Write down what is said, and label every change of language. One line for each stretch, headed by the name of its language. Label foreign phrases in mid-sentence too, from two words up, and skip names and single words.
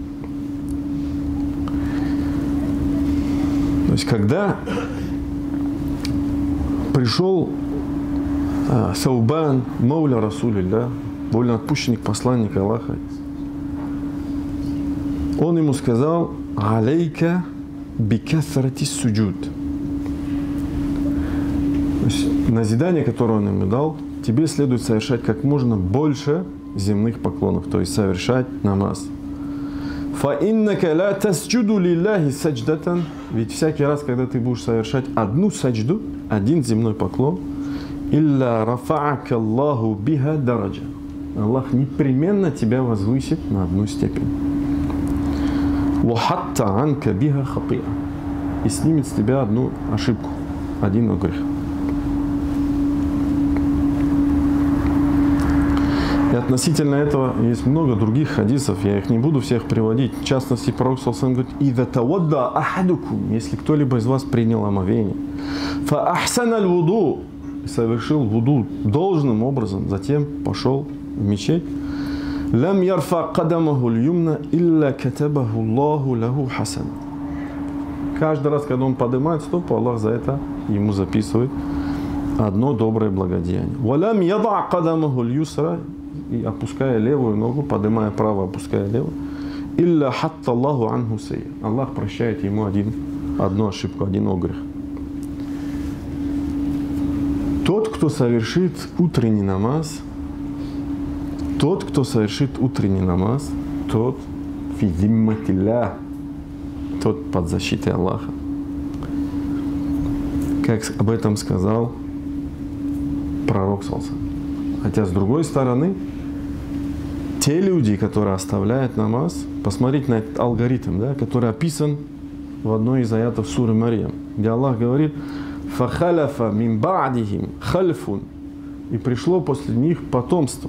Russian: То есть, когда пришел Саубан,
Arabic: مولى رسول الله,
Russian: вольноотпущенник посланника Аллаха, он ему сказал:
Arabic: «عليك بكثرة السجود».
Russian: Назидание, которое он ему дал: тебе следует совершать как можно больше земных поклонов, то есть совершать намаз.
Arabic: «فإنك لا تسجد لله سجدة».
Russian: Ведь всякий раз, когда ты будешь совершать одну саджду, один земной поклон,
Arabic: «إلا رفعك الله بها درجة».
Russian: Аллах непременно тебя возвысит на одну степень.
Arabic: «وحط عنك بها خطيئة».
Russian: И снимет с тебя одну ошибку, один грех. И относительно этого есть много других хадисов, я их не буду всех приводить. В частности, пророк
Arabic: صلى الله عليه وسلم
Russian: говорит:
Arabic: «إذا توضأ أحدكم»,
Russian: если кто-либо из вас принял омовение,
Arabic: «فأحسن الوضوء»,
Russian: совершил вуду должным образом, затем пошел в мечеть,
Arabic: «لم يرفع قدمه اليمنى إلا كتب الله له حسنة».
Russian: Каждый раз, когда он поднимает стопу, Аллах за это ему записывает одно доброе благодеяние.
Arabic: «ولم يضع قدمه اليسرى»,
Russian: и опуская левую ногу, поднимая правую, опуская левую,
Arabic: «إلا حط الله عنه سيئة».
Russian: Аллах прощает ему одну ошибку, один огрех. Тот, кто совершит утренний намаз, тот
Arabic: في ذمة الله,
Russian: тот под защитой Аллаха. Как об этом сказал пророк
Arabic: صلى الله عليه وسلم.
Russian: Хотя, с другой стороны, те люди, которые оставляют намаз, посмотрите на этот алгоритм, да, который описан в одной из аятов суры Марьям, где Аллах говорит:
Arabic: «فخلف من بعدهم خلف».
Russian: И пришло после них потомство.